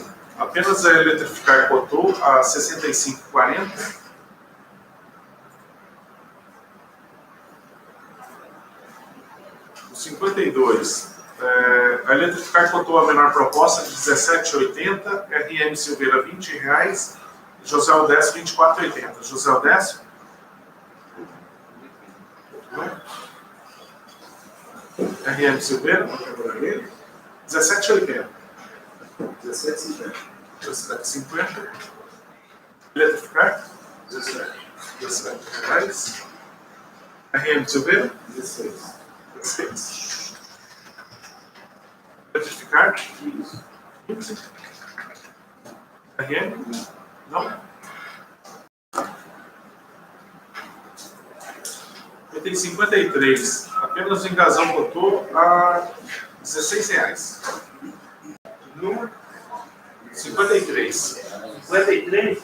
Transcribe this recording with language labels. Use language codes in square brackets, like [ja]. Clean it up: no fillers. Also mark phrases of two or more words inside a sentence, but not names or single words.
[pt] Apenas a Eletrificar cotou a 65,40. O 52. A Eletrificar cotou a menor proposta de 17,80. RM Silveira, R$20. José Odécio, 24,80. José Odécio? RM Silveira? 17,80. 17,50. 17,50. Eletrificar? 17. R$17. RM Silveira? 16. 16. Eletrificar? 15. RM? Não? Item 53. Apenas o Engazão cotou a R$16. Número? 53. 53?